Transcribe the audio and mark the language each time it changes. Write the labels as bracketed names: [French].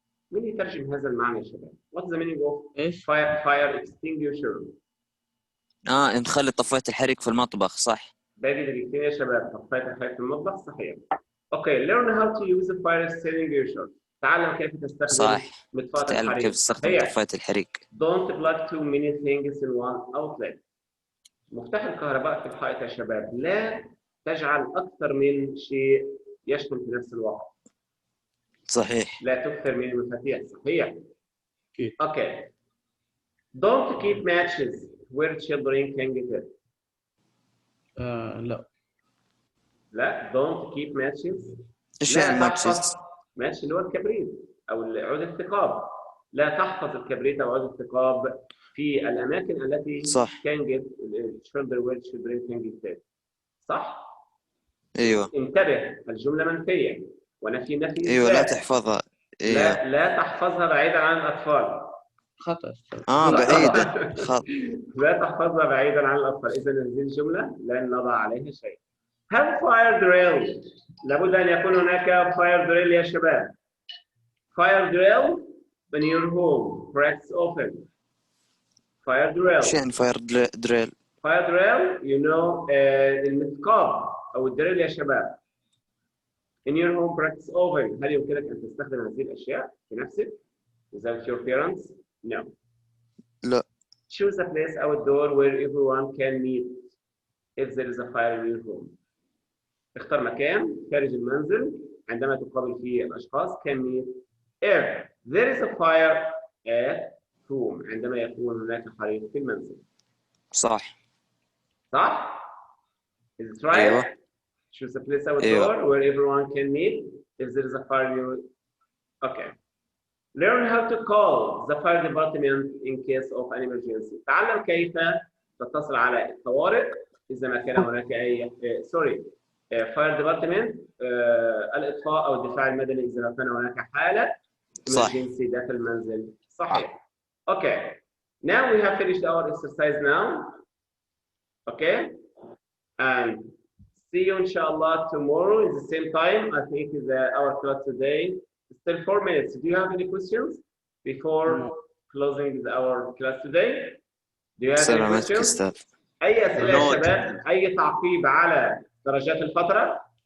[Arabic] مين يترجم هذا المعنى يا شباب؟ [English] What's the meaning of fire extinguisher؟ [Arabic] نخلي طفاية الحريق في المطبخ، صح؟ باقي دقيقتين يا شباب. طفاية الحريق في المطبخ، صحيح. [English] Okay. Learn how to use a fire extinguisher. [Arabic] تعلم كيف تستخدم مطفاة الحريق. تعلم كيف تستخدم طفاية الحريق. [English] Don't plug too many things in one outlet. [Arabic] مفتاح الكهرباء في الحائط يا شباب، لا تجعل أكثر من شيء يشمل في نفس الوقت. صحيح. لا تكثر من المفاتيح. صحيح. [English] Okay. Don't keep matches where children can get it. [Arabic] لا. [English] Don't keep matches. [Arabic] إيش يعني [English] matches؟ [Arabic] ماتش اللي هو الكبريت أو عود الثقاب. لا تحفظ الكبريت أو عود الثقاب في الأماكن التي [English] can get children where children can get it. [Arabic] صح؟ ايوه. انتبه، الجملة منفية ونفي ايوه. لا تحفظها. ايوه. لا تحفظها بعيدا عن الأطفال. خطأ. بعيدا. لا تحفظها بعيدا عن الأطفال. إذا هذه الجملة لن نضع عليها شيء. [English] Have fire drill. [Arabic] لابد أن يكون هناك fire drill يا شباب. [English] Fire drill in your home. Practice often. Fire drill. [Arabic] ايش يعني fire drill؟ [English] Fire drill you know [Arabic] المثقاب أو الدريل يا شباب. [English] In your home practice often. [Arabic] هل يمكنك أن تستخدم هذه الأشياء في نفسك [English] without your parents? No. [Arabic] لا. [English] Choose a place outdoor where everyone can meet if there is a fire in your home. [Arabic] اختر مكان خارج المنزل عندما تقابل فيه الأشخاص [English] can meet if there is a fire at home. [Arabic] عندما يكون هناك حريق في المنزل. صح؟ [English] Is it right? [Arabic] أيوة. [English] Choose a place outdoor where everyone can meet if there is a fire in your. Okay. Learn how to call the fire department in case of an emergency. تعلم كيف تتصل على الطوارئ إذا ما كان هناك أي fire department الإطفاء أو الدفاع المدني إذا كان هناك حالة emergency داخل المنزل. [Arabic] صحيح. [English] Okay. Now we have finished our exercise now. Okay. And see you inshallah tomorrow at the same time. I think our class today is still 4 minutes. Do you have any questions before closing our class today? Do you have any questions? [Arabic] أي أسئلة يا شباب؟ أي تعقيب على درجات الفترة؟